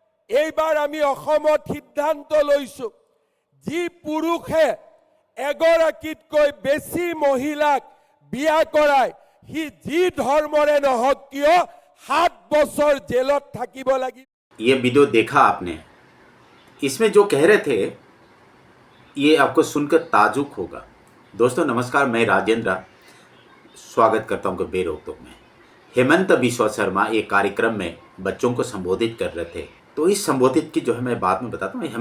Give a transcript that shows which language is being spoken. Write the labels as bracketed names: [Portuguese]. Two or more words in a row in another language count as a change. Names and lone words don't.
[Assamese] এইবাৰ আমি অসমত সিদ্ধান্ত লৈছো যি পুৰুষে এগৰাকীতকৈ বেছি মহিলাক বিয়া কৰায় সি যি ধৰ্মৰে নহওক কিয় 7 বছৰ জেলত থাকিব লাগিব। [Hindi] ये वीडियो देखा आपने, इसमें जो कह रहे थे ये आपको सुनकर ताजुब होगा। दोस्तों नमस्कार, मैं राजेंद्र स्वागत करता हूँ बेरोक में। हेमंत बिश्वा शर्मा एक कार्यक्रम में बच्चों को संबोधित कर रहे थे, तो इस संबोधित की जो है मैं बाद में बताता हूँ।